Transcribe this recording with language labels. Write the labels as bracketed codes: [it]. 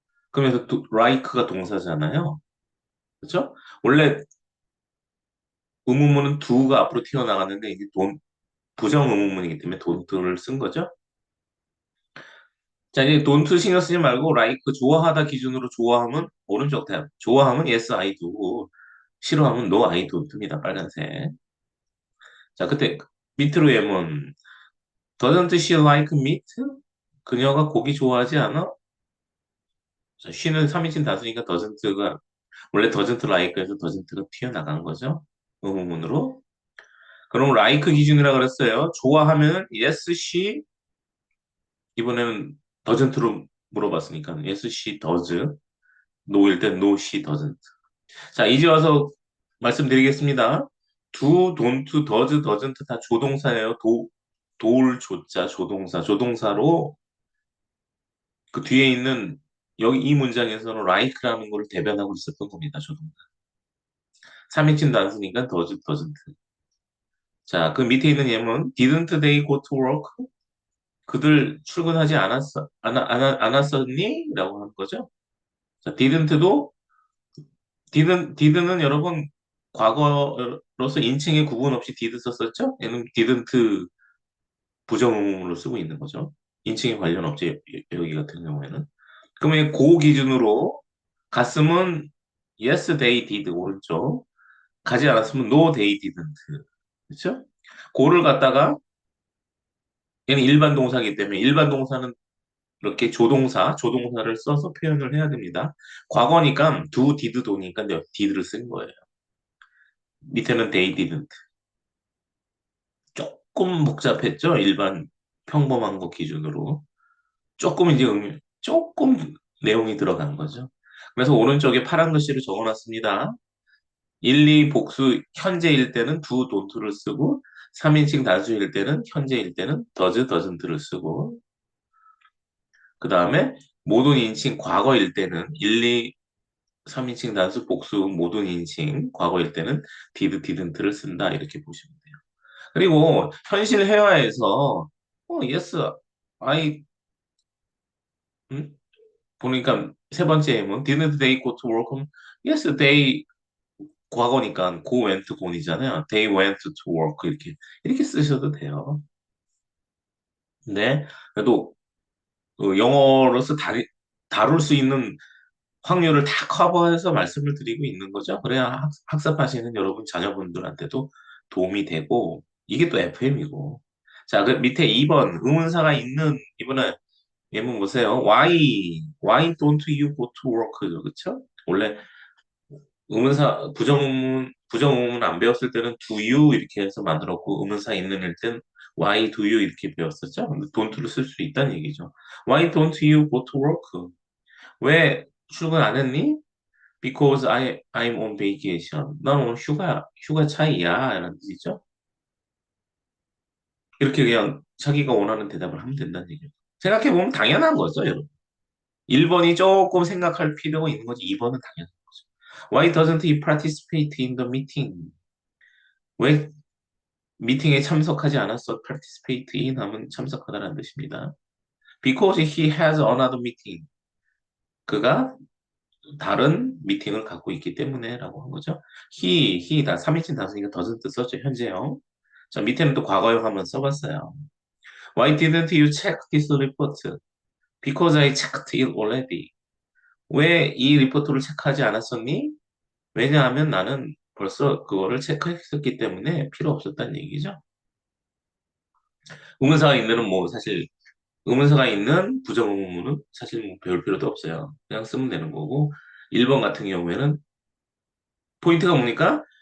[ko] 그러면서 like가 동사잖아요. 그렇죠? 원래 의문문은 do가 앞으로 튀어나갔는데 이게 부정 의문문이기 때문에 don't를 쓴 거죠. 자, 이제 don't 신경 쓰지 말고 like 좋아하다 기준으로 좋아하면 오른쪽 탭. 좋아하면 [en] yes I do. [ko] 싫어하면 [en] no I don't입니다. [ko] 빨간색. 자, 그때 밑으로 예문 [en] doesn't she like meat? [ko] 그녀가 고기 좋아하지 않아? 자, she는 3인칭 다수니까 doesn't가 원래 doesn't like에서 doesn't가 튀어나간 거죠. 의문문으로. 그럼 like 기준이라 그랬어요. 좋아하면 [en] yes she [ko] 이번에는 [en] doesn't로 [ko] 물어봤으니까 [en] yes she does. no [ko] 일 땐 [en] no she doesn't. [ko] 자, 이제 와서 말씀드리겠습니다. do, don't, does, doesn't 다 조동사예요. 도울 조자 조동사. 조동사로 그 뒤에 있는 여기 이 문장에서는 like라는 걸 대변하고 있었던 겁니다. 조동사. 3인칭 단수니까 does, doesn't. 자, 그 밑에 있는 예문 [en] didn't they go to work? [ko] 그들 출근하지 않았었니? 라고 하는 거죠. 자, didn't는 여러분 과거로서 인칭에 구분 없이 did 썼었죠? 얘는 didn't 부정음으로 쓰고 있는 거죠. 인칭에 관련 없지, 여기 같은 경우에는. 그러면 고 기준으로 갔으면 [en] yes, they did, [ko] 오른쪽. 가지 않았으면 [en] no, they didn't. [ko] 그렇죠? 고를 갖다가 얘는 일반 동사이기 때문에 일반 동사는 이렇게 조동사를 써서 표현을 해야 됩니다. 과거니까 do, did, do니까 did를 쓴 거예요. 밑에는 [en] they didn't. [ko] 조금 복잡했죠? 일반 평범한 거 기준으로. 조금 이제 조금 내용이 들어간 거죠. 그래서 오른쪽에 파란 글씨로 적어놨습니다. 1, 2 복수 현재일 때는 do, don't를 쓰고 3인칭 다수일 때는 현재일 때는 does, doesn't를 쓰고 그 다음에 모든 인칭 과거일 때는 1, 2, 3인칭 단수 복수 모든 인칭 과거일 때는 did, didn't를 쓴다 이렇게 보시면 돼요. 그리고 현실 회화에서 yes, I 보니까 세 번째 예문 [en] didn't they go to work? [ko] 그럼 yes, they 과거니까 go went gone이잖아요. [en] They went to work [ko] 이렇게 쓰셔도 돼요. 근데 그래도 영어로서 다룰 수 있는 확률을 다 커버해서 말씀을 드리고 있는 거죠. 그래야 학습하시는 여러분 자녀분들한테도 도움이 되고 이게 또 FM이고. 자, 그 밑에 2번 의문사가 있는 이번에 예문 보세요. [en] Why don't you go to work죠, [ko] 그렇죠? 원래 의문사 부정의문 안 배웠을 때는 do you 이렇게 해서 만들었고 의문사 있는 일 땐 why do you 이렇게 배웠었죠. 근데 don't를 쓸 수 있다는 얘기죠. [en] Why don't you go to work? [ko] 왜 출근 안 했니? [en] Because I'm on vacation. [ko] 난 오늘 휴가 차이야. 라는 뜻이죠. 이렇게 그냥 자기가 원하는 대답을 하면 된다는 얘기죠. 생각해보면 당연한 거죠, 여러분. 1번이 조금 생각할 필요가 있는 거지, 2번은 당연한 거죠. [en] Why doesn't he participate in the meeting? [ko] 왜 미팅에 참석하지 않았어? participate in 하면 참석하다라는 뜻입니다. [en] Because he has another meeting. [ko] 그가 다른 미팅을 갖고 있기 때문에 라고 한 거죠. he다 3인칭 다수니까 doesn't 썼죠, 현재형. 자, 밑에는 또 과거형 한번 써봤어요. [en] Why didn't you check this report? Because I checked it already. [ko] 왜 이 리포트를 체크하지 않았었니? 왜냐하면 나는 벌써 그거를 체크했었기 때문에 필요 없었다는 얘기죠. 의문사가 있는 뭐 사실 의문사가 있는 부정의문은 사실 뭐 배울 필요도 없어요. 그냥 쓰면 되는 거고 1번 같은 경우에는 포인트가 뭡니까?